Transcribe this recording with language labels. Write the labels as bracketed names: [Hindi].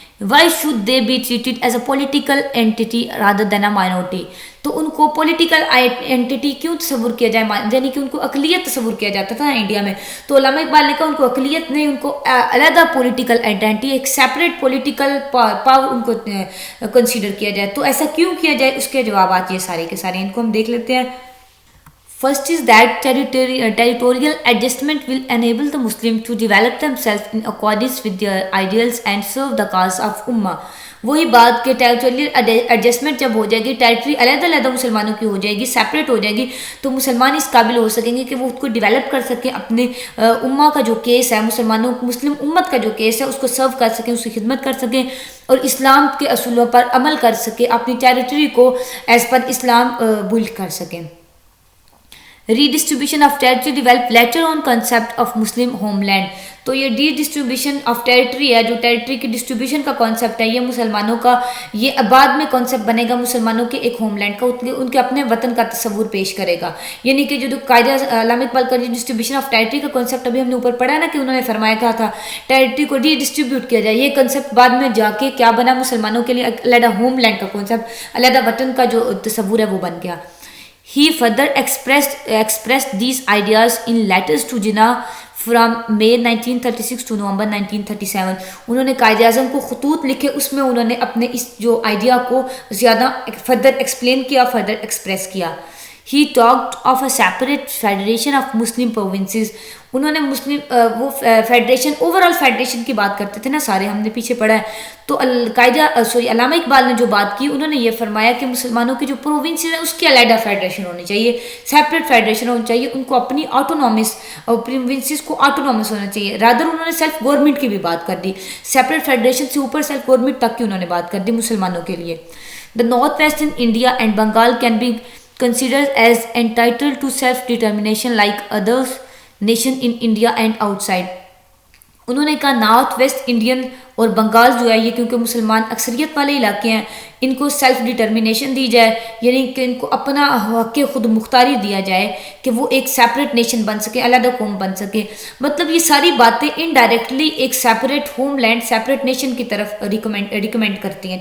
[English] Why should they be treated as a political entity rather than a minority؟ [Urdu] تو ان کو political entity کیوں تصور کیا جائے، یعنی کہ ان کو اقلیت تصور کیا جاتا تھا انڈیا میں. تو علامہ اقبال نے کہا ان کو اقلیت نہیں، ان کو علیحدہ پولیٹیکل آئیڈینٹی، ایک سیپریٹ پولیٹیکل پاور ان کو کنسیڈر کیا جائے. تو ایسا کیوں کیا جائے، اس کے جوابات یہ سارے کے سارے ان کو ہم دیکھ لیتے ہیں. [English] First is that territorial adjustment will enable the Muslims to develop themselves in accordance with their ideals and serve the cause of Ummah. [Urdu] وہی بات کہ ٹیریٹوریل ایڈجسٹمنٹ جب ہو جائے گی، ٹیریٹری علیحدہ علیحدہ مسلمانوں کی ہو جائے گی، سیپریٹ ہو جائے گی، تو مسلمان اس قابل ہو سکیں گے کہ وہ اس کو ڈیولپ کر سکیں، اپنے امہ کا جو کیس ہے، مسلم امت کا جو کیس ہے اس کو سرو کر سکیں، اس کی خدمت کر سکیں، اور اسلام کے اصولوں پر عمل کر سکیں، اپنی ٹیریٹری کو ایز پر اسلام بلڈ کر سکیں. [English] ریڈسٹریبیوشن of territory develop later on concept of Muslim home land. [Urdu] تو یہ ڈسٹریبیوشن آف ٹیریٹری ہے، جو ٹیریٹری کی ڈسٹریبیوشن کا کانسیپٹ ہے، یہ مسلمانوں کا، یہ بعد میں کانسیپٹ بنے گا مسلمانوں کے ایک ہوم لینڈ کا، ان کے اپنے وطن کا تصور پیش کرے گا. یعنی کہ جو قاعدہ علامہ اقبال کا ڈسٹریبیوشن آف ٹیریٹری کا کانسیپٹ ابھی ہم نے اوپر پڑھا ہے نا کہ انہوں نے فرمایا کہا تھا ٹیریٹری کو ڈسٹریبیوٹ کیا جائے، یہ کنسیپٹ بعد میں جا کے کیا بنا، مسلمانوں کے لیے علیحدہ ہوم لینڈ کا کانسیپٹ، علیحدہ وطن کا جو تصور ہے وہ بن گیا. [English] He further expressed these ideas in letters to Jinnah from May 1936 to November 1937. [Urdu] انہوں نے قائد اعظم کو خطوط لکھے، اس میں انہوں نے اپنے اس جو آئیڈیا کو زیادہ فردر ایکسپلین کیا، فردر ایکسپریس کیا. [English] He talked of a separate federation of Muslim provinces. [Urdu] انہوں نے مسلم وہ فیڈریشن اوور آل فیڈریشن کی بات کرتے تھے نا سارے، ہم نے پیچھے پڑھا ہے. تو علامہ اقبال نے جو بات کی انہوں نے یہ فرمایا کہ مسلمانوں کی جو پروونسز ہیں اس کی علیحدہ فیڈریشن ہونی چاہیے، سیپریٹ فیڈریشن ہونی چاہیے، ان کو اپنی آٹونومس اور پروونسز کو آٹونومس ہونا چاہیے. رادر انہوں نے سیلف گورنمنٹ کی بھی بات کر دی، سیپریٹ فیڈریشن سے اوپر سیلف گورنمنٹ تک کی انہوں نے بات کر دی مسلمانوں کے لیے. [English] The north west in India and Bengal can be considered as entitled to self-determination like others nation in India and outside. [Urdu] انہوں نے کہا نارتھ ویسٹ انڈین اور بنگال جو ہے یہ کیونکہ مسلمان اکثریت والے علاقے ہیں، ان کو سیلف ڈٹرمنیشن دی جائے، یعنی کہ ان کو اپنا حق خود مختاری دیا جائے کہ وہ ایک سیپریٹ نیشن بن سکے، علیحدہ قوم بن سکے. مطلب یہ ساری باتیں انڈائریکٹلی ایک separate home land, separate nation کی طرف ریکمینڈ کرتی ہیں.